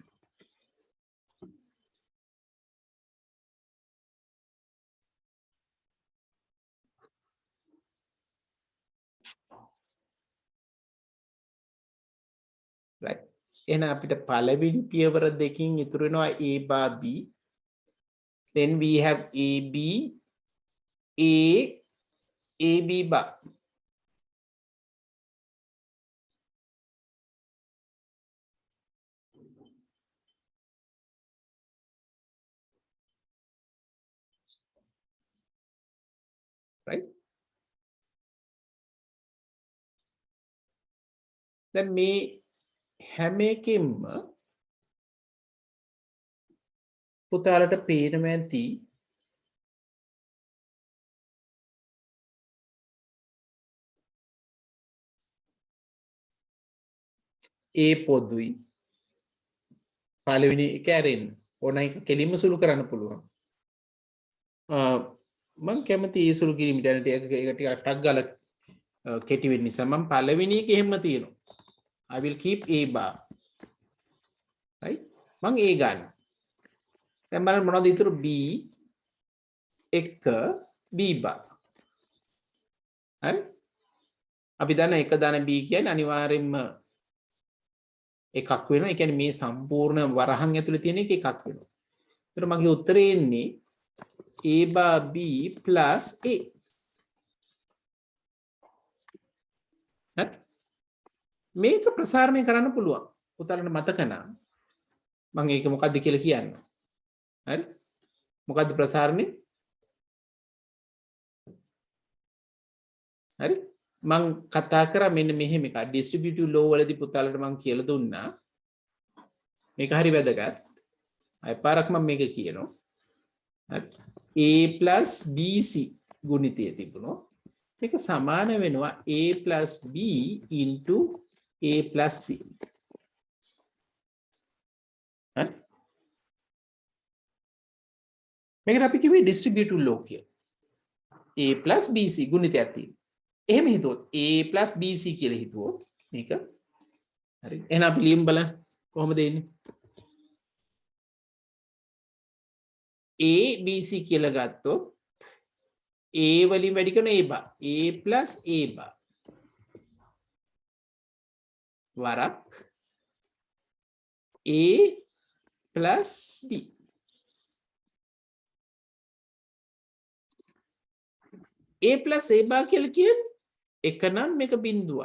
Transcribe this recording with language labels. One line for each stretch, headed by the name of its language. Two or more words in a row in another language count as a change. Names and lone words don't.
English: right.
Sinhala: එහෙනම් අපිට පළවෙනි පියවර දෙකකින් ඉතුරු වෙනවා
English: a bar b. Then we have ab ab bar. right.
Sinhala: දැන් මේ හැම එකෙම පුතාලට පේනම ඇති ඒ පොදුයි පළවෙනි එක ඇරෙන්න ඕන එක කෙලින්ම සුළු කරන්න පුළුවන්. මම කැමති ඒ සුළු කිරීමට යන ටික ටික ටක් ගාලා කෙටි වෙන්න නිසා මම පළවෙනි එක එහෙම තියෙනවා.
English: I will keep a bar. right?
Sinhala: මම a ගන්න. දැන් බලන්න මොනවද ඉතුරු b එක
English: b bar.
Sinhala: හරි? අපි දන්න එක දාන b කියන්නේ අනිවාර්යෙන්ම එකක් වෙනවා. ඒ කියන්නේ මේ සම්පූර්ණ වරහන් ඇතුලේ තියෙන එක එකක් වෙනවා. ඒතර මගේ උත්තරේ එන්නේ
English: a bar b plus a.
Sinhala: හරි? මේක ප්‍රසාරණය කරන්න පුළුවන්. පුතාලට මතක නම් මම ඒක මොකද්ද කියලා කියන්න. හරි? මොකද්ද ප්‍රසාරණය? හරි? මම කතා කරා මෙන්න මෙහෙම එකක්.
English: distributive law
Sinhala: වලදී පුතාලට මම කියලා දුන්නා. මේක හරි වැදගත්. අය පාරක් මම මේක කියනවා.
English: a plus bc
Sinhala: ගුණිතය තිබුණොත් මේක සමාන වෙනවා
English: a plus b into a plus c.
Sinhala: හරි. මේකට අපි කිව්වේ
English: distributive law
Sinhala: කියලා.
English: a plus bc
Sinhala: ගුණිතයක් තියෙනවා. එහෙම හිතුවොත්
English: a plus bc
Sinhala: කියලා හිතුවොත් මේක හරි. එහෙනම් අපි ලියමු බලන්න කොහොමද එන්නේ? a bc කියලා ගත්තොත් a වලින් වැඩි කරන
English: a bar a plus a bar
Sinhala: වරක්
English: a plus b. a plus a bar
Sinhala: කියලා කියන්නේ එක නම් මේක බිඳුවයි.